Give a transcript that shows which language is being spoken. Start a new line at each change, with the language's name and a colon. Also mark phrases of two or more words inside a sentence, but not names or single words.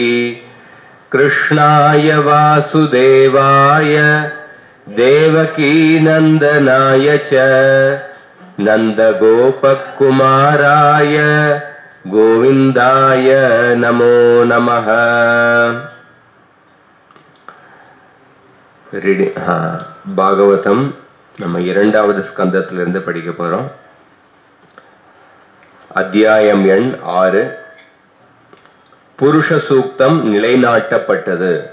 Sanskrit: कृष्णाय वासुदेवाय देवकी नंदनाय च नंदगोपकुमाराय गोविंदाय नमो नमः।
Tamil: பாகவதம் நம்ம இரண்டாவது ஸ்கந்தத்திலிருந்து படிக்க போறோம். அத்தியாயம் எண் 6. புருஷ சூக்தம் நிலைநாட்டப்பட்டது.